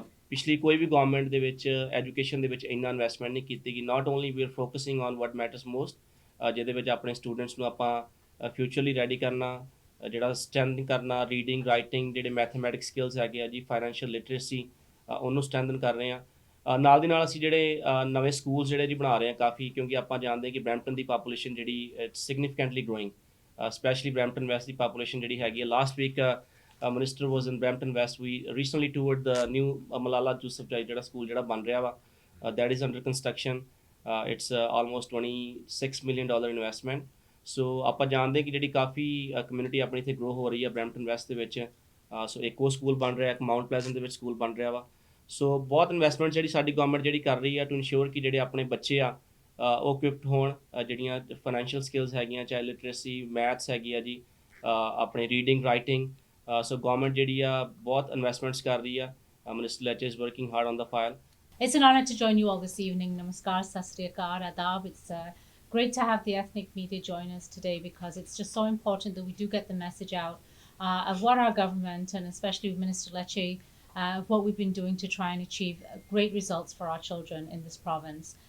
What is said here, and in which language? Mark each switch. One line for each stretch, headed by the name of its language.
Punjabi: ਪਿਛਲੀ ਕੋਈ ਵੀ ਗਵਰਨਮੈਂਟ ਦੇ ਵਿੱਚ ਐਜੂਕੇਸ਼ਨ ਦੇ ਵਿੱਚ ਇੰਨਾ ਇਨਵੈਸਟਮੈਂਟ ਨਹੀਂ ਕੀਤੀ ਗਈ not only we R focusing on what matters most ਜਿਹਦੇ ਵਿੱਚ ਆਪਣੇ ਸਟੂਡੈਂਟਸ ਨੂੰ ਆਪਾਂ ਫਿਊਚਰਲੀ ਰੈਡੀ ਕਰਨਾ ਜਿਹੜਾ ਸਟਰੈਂਥਨ ਕਰਨਾ ਰੀਡਿੰਗ ਰਾਈਟਿੰਗ ਜਿਹੜੇ ਮੈਥਮੈਟਿਕਸ ਸਕਿੱਲਸ ਹੈਗੇ ਆ ਜੀ ਫਾਈਨੈਂਸ਼ੀਅਲ ਲਿਟਰੇਸੀ ਉਹਨੂੰ ਸਟਰੈਂਥਨ ਕਰ ਰਹੇ ਹਾਂ ਨਾਲ ਦੀ ਨਾਲ ਅਸੀਂ ਜਿਹੜੇ ਨਵੇਂ ਸਕੂਲਸ ਜਿਹੜੇ ਜੀ ਬਣਾ ਰਹੇ ਹਾਂ ਕਾਫੀ ਕਿਉਂਕਿ ਆਪਾਂ ਜਾਣਦੇ ਕਿ ਬਰੈਂਪਟਨ ਦੀ ਪਾਪੂਲੇਸ਼ਨ ਜਿਹੜੀ it's significantly growing specially Brampton West ਦੀ population ਜਿਹੜੀ ਹੈਗੀ ਹੈ last week Minister was in Brampton West.
English: We recently toured the new Malala Yousafzai ਜਿਹੜਾ school ਜਿਹੜਾ ਬਣ ਰਿਹਾ ਵਾ that is under construction.
Punjabi: It's almost $26 million investment ਸੋ ਆਪਾਂ ਜਾਣਦੇ ਕਿ ਜਿਹੜੀ ਕਾਫੀ ਕਮਿਊਨਿਟੀ ਆਪਣੀ ਇੱਥੇ ਗਰੋ ਹੋ ਰਹੀ ਹੈ ਬਰੈਂਪਟਨ ਵੈਸਟ ਦੇ ਵਿੱਚ ਸੋ ਇੱਕ ਉਹ ਸਕੂਲ ਬਣ ਰਿਹਾ ਇੱਕ ਮਾਊਂਟ ਪਲੇਜ਼ੈਂਟ ਦੇ ਵਿੱਚ ਸਕੂਲ ਬਣ ਰਿਹਾ ਵਾ ਸੋ ਬਹੁਤ ਇਨਵੈਸਟਮੈਂਟ ਜਿਹੜੀ ਸਾਡੀ ਗਵਰਨਮੈਂਟ ਜਿਹੜੀ ਕਰ ਰਹੀ ਹੈ ਟੂ ਇਨਸ਼ੋਰ ਕਿ ਜਿਹੜੇ ਆਪਣੇ ਬੱਚੇ ਆ ਉਹ ਇਕਵਿਪਡ ਹੋਣ ਜਿਹੜੀਆਂ ਫਾਈਨੈਂਸ਼ੀਅਲ ਸਕਿੱਲਸ ਹੈਗੀਆਂ ਚਾਹੇ ਲਿਟਰੇਸੀ ਮੈਥਸ ਹੈਗੀ ਆ ਜੀ ਆਪਣੇ ਰੀਡਿੰਗ ਰਾਈਟਿੰਗ so government ਜਿਹੜੀ ਆ ਬਹੁਤ ਇਨਵੈਸਟਮੈਂਟਸ ਕਰ ਰਹੀ ਆ Minister Leche is working hard on the file.
English: It's an honor to join you all this evening. Namaskar, Sat Sri Akal, Adab. It's great to have the ethnic media join us today because it's just so important that we do get the message out of what our government and especially Minister Leche, what we've been doing to try and achieve great results for our children in this province.